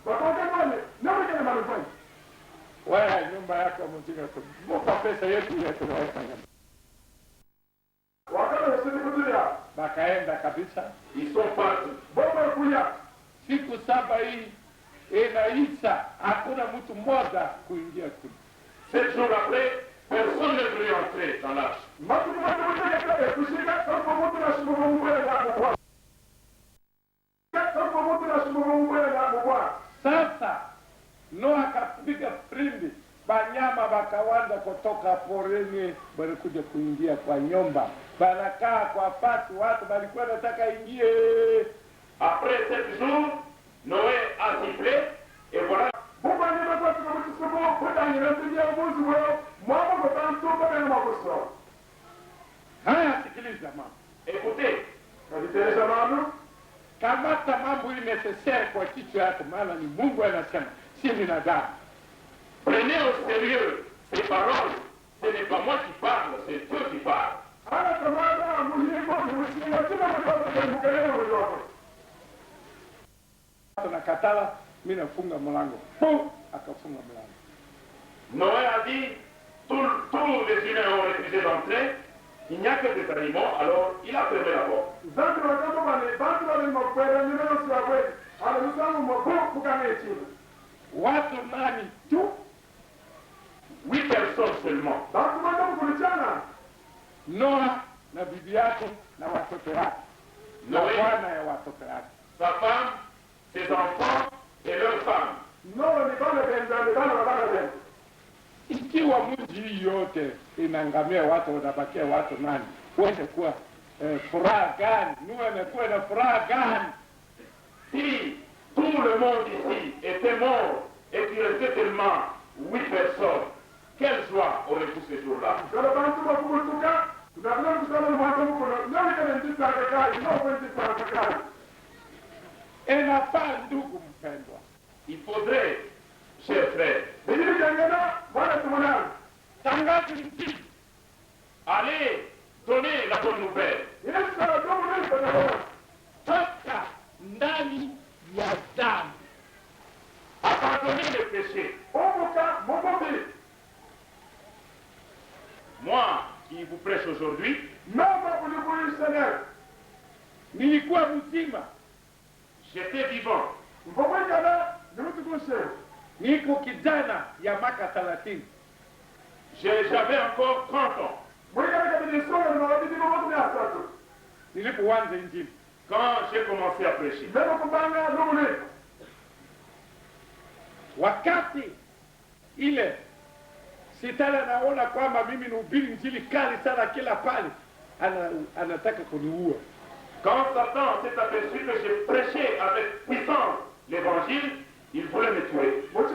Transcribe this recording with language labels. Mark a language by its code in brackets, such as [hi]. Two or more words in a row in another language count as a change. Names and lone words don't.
[sw] Wewe nyumba yako mjinga tu. Muka pesa yetu yetu naweka nyumba. Bakaenda kabisa. [fr] Ils sont partis. [sw] Siku 7 hii inaisha, hakuna mtu mmoja kuingia kule. [fr] 7 jours après, personne ne voulait entrer dans l'arche. [sw] Sasa Noa akapiga filimbi, banyama bakawanza kutoka porini, balikuja kuingia kwa nyumba, banakaa kwa pati, watu balikuwa nataka ingie. [fr] Après 7 jours, Noé a sifflé et voilà. [sw] Haya, sikiliza mama. [fr] Écoutez, [sw] Kamata mambo hii necessaire kwa kichwa yako, maana ni Mungu anasema, si binadamu. [fr] prenez au sérieux ces paroles. Ce n'est pas moi qui parle, c'est Dieu qui parle. [sw] Tunakatala, mimi nafunga mlango. Pum, akafunga mlango. [fr] Noé a dit, tous les humains ont refusé d'entrer, il n'y a que des animaux, alors il a fermé la porte. [sw] Watu nani tu? [fr] 8 personnes seulement. [sw] Noa na bibi yake na watoto wake. Na [fr] Noé, [sw] bwana ya watoto wake. [fr] sa femme, ses enfants et leurs femmes. [sw] Ikiwa mji yote inangamia, watu wanabakia watu nani? Wende kuwa furaha gani? Noa anakuwa na furaha gani? [fr] Si tout le monde ici était mort et qu'il restait seulement 8 personnes, quelle joie aurez-vous ces jours-là? [sw] Inafaa ndugu mpendwa, [fr] Il faudrait, chers frères, [sw] tangazo Injili, [fr] aller donner la bonne nouvelle. [sw] toka ndani ya dhambi, [fr] Abandonner les péchés. Moi qui vous prêche aujourd'hui, [sw] nilikuwa mzima, [fr] j'étais vivant. [sw] niko kijana ya miaka 30. [fr] J'avais encore 30 ans. [sw] Nilipoanza Injili, [fr] Quand j'ai commencé à prêcher, [sw] wakati ile shetani anaona kwamba mimi nihubiri Injili kali sana kila pale, anataka kuniua. [fr] quand Satan s'est aperçu que j'ai prêché avec puissance l'évangile, il voulait me tuer.